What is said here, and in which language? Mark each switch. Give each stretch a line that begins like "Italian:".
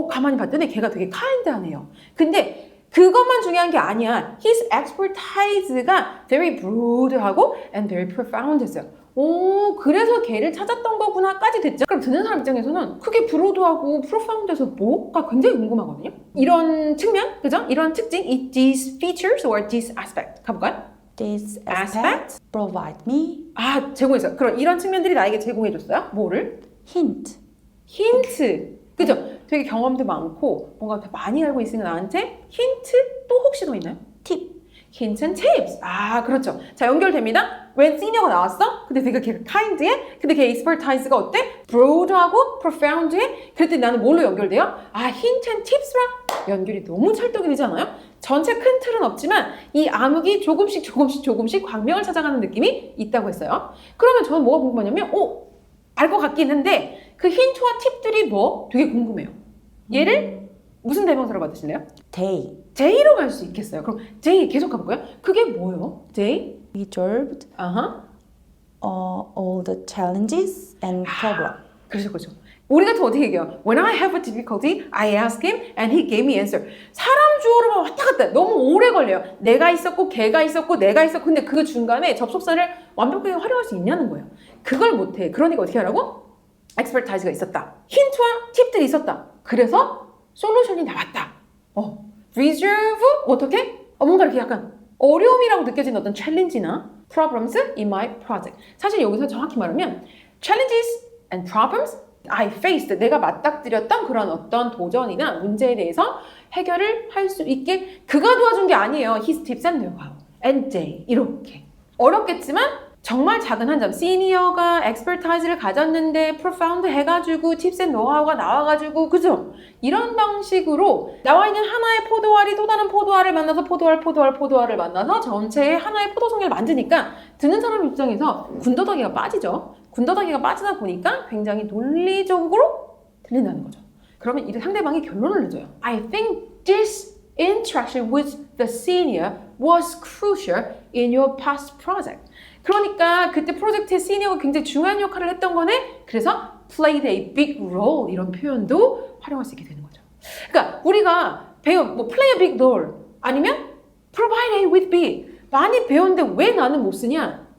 Korean: 가만히 봤더니 걔가 되게 kind하네요. 근데 그것만 중요한 게 아니야.
English: His expertise가 very broad하고 and very profound했어요.
Korean: 그래서 걔를 찾았던 거구나까지 됐죠. 그럼 듣는 사람 입장에서는 그게 broad하고 profound해서 뭐가 굉장히 궁금하거든요. 이런 측면, 그죠? 이런 특징,
English: these features or this aspect
Korean: 가볼까요?
English: These Aspect? aspects provide me
Korean: 제공했어요. 그럼 이런 측면들이 나에게 제공해줬어요. 뭐를?
English: hint.
Korean: 힌트. 그죠? 되게 경험도 많고 뭔가 더 많이 알고 있으니까 나한테 힌트 또 혹시 더 있나요?
English: Tip. Hints and tips.
Korean: 그렇죠. 자, 연결됩니다. 웬 시니어가 나왔어? 근데 되게 걔가 kind해? 근데 걔 expertise가 어때? broad하고 profound해? 그랬더니 나는 뭘로 연결돼요? hint and tips랑 연결이 너무 찰떡이 되지 않아요? 전체 큰 틀은 없지만 이 암흑이 조금씩 광명을 찾아가는 느낌이 있다고 했어요. 그러면 저는 뭐가 궁금하냐면 알 것 같긴 한데 그 힌트와 팁들이 되게 궁금해요. 얘를 무슨 대명사로 받으실래요?
English: They
Korean: J로 갈 수 있겠어요. 그럼 J 계속 가볼까요? 그게 뭐예요? J?
English: resolved all the challenges and problems.
Korean: 그렇죠. 우리 같으면 어떻게 얘기해요?
English: When I have a difficulty, I ask him and he gave me answer.
Korean: 사람 주어로만 왔다 갔다 너무 오래 걸려요. 내가 있었고 걔가 있었고 내가 있었고 근데 그 중간에 접속사를 완벽하게 활용할 수 있냐는 거예요. 그걸 못해. 그러니까 어떻게 하라고? expertise가 있었다. 힌트와 팁들이 있었다. 그래서 솔루션이 나왔다. reserve 어떻게? 뭔가 이렇게 약간 어려움이라고 느껴지는 어떤 챌린지나
English: problems in my project.
Korean: 사실 여기서 정확히 말하면
English: challenges and problems I faced.
Korean: 내가 맞닥뜨렸던 그런 어떤 도전이나 문제에 대해서 해결을 할 수 있게 그가 도와준 게 아니에요.
English: His tips and know-how and they
Korean: 이렇게 어렵겠지만 정말 작은 한 점, 시니어가 expertise를 가졌는데 profound 해가지고 tips and know-how가 나와가지고 그죠? 이런 방식으로 나와 있는 하나의 포도알이 또 다른 포도알을 만나서 포도알을 만나서 전체의 하나의 포도송이를 만드니까 듣는 사람 입장에서 군더더기가 빠지죠. 군더더기가 빠지다 보니까 굉장히 논리적으로 들린다는 거죠. 그러면 이 상대방이 결론을 내줘요.
English: I think this interaction with the senior was crucial in your past project.
Korean: 그러니까 그때 프로젝트의 시니어가 굉장히 중요한 역할을 했던 거네. 그래서 played a big role 이런 표현도 활용할 수 있게 되는 거죠. 그러니까 우리가 배운 play a big role 아니면 provide A with B 많이 배웠는데 왜 나는 못 쓰냐?